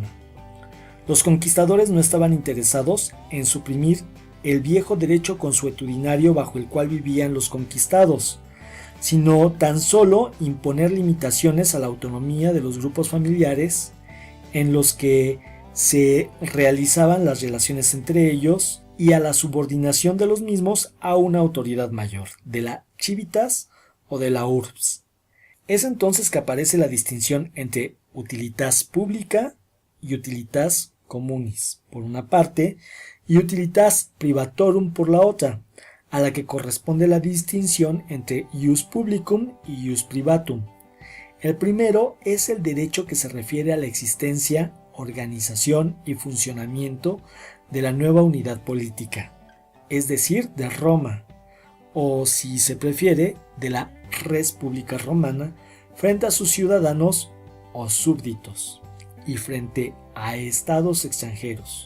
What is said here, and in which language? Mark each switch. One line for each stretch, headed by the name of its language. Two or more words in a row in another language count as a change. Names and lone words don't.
Spanish: Los conquistadores no estaban interesados en suprimir el viejo derecho consuetudinario bajo el cual vivían los conquistados, sino tan solo imponer limitaciones a la autonomía de los grupos familiares en los que se realizaban las relaciones entre ellos y a la subordinación de los mismos a una autoridad mayor, de la civitas o de la urbs. Es entonces que aparece la distinción entre
Latin: utilitas publica
Spanish: y
Latin: utilitas communis,
Spanish: por una parte, y
Latin: utilitas privatorum
Spanish: por la otra, a la que corresponde la distinción entre
Latin: ius publicum
Spanish: y
Latin: ius privatum.
Spanish: El primero es el derecho que se refiere a la existencia, organización y funcionamiento de la nueva unidad política, es decir, de Roma, o si se prefiere, de la
Latin: res publica romana,
Spanish: frente a sus ciudadanos o súbditos, y frente a estados extranjeros.